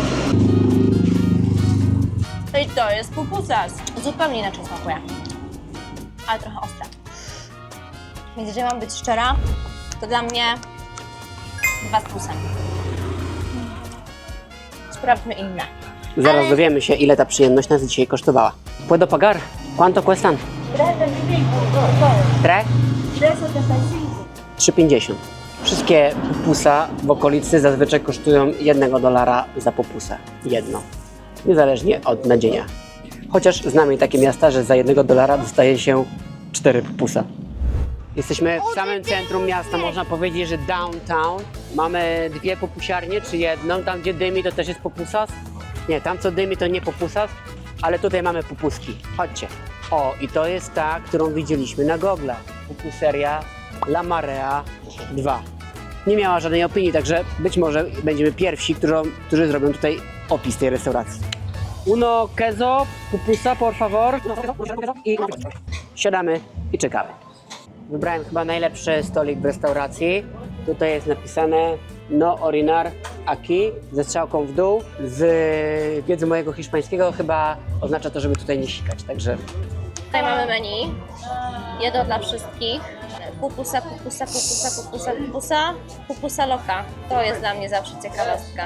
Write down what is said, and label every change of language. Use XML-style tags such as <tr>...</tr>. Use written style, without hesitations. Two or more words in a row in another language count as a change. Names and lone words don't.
<pl>I to jest pupusas. Zupełnie inaczej smakuje. Ale trochę ostre. Więc jeżeli mam być szczera, to dla mnie 2 z plusem. Sprawdźmy inne. Zaraz dowiemy się, ile ta przyjemność nas dzisiaj kosztowała.</pl> <es>Puedo pagar? Quanto cuestan? 3,50.</es> <pl>Wszystkie pupusa w okolicy zazwyczaj kosztują $1 za popusę. Jedno. Niezależnie od nadzienia. Chociaż znamy takie miasta, że za $1 dostaje się 4 pupusa. Jesteśmy w samym centrum miasta, można powiedzieć, że downtown. Mamy 2 popusiarnie, czy jedną. Tam, gdzie dymi, to też jest popusas. Nie, tam co dymi, to nie popusas, ale tutaj mamy pupuski. Chodźcie. O, i to jest ta, którą widzieliśmy na Google. Pupuseria La Marea 2. Nie miała żadnej opinii, także być może będziemy pierwsi, którzy zrobią tutaj opis tej restauracji.</pl> <es>Uno queso, pupusa, por favor.</es> <pl>I siadamy i czekamy. Wybrałem chyba najlepszy stolik w restauracji. Tutaj jest napisane</pl> <es>no orinar aquí,</es> <pl>ze strzałką w dół. Z wiedzy mojego hiszpańskiego chyba oznacza to, żeby tutaj nie sikać, także Tutaj mamy menu. Jedno dla wszystkich. Pupusa, pupusa, pupusa, pupusa, pupusa. Pupusa loka. To jest dla mnie zawsze ciekawostka.</pl>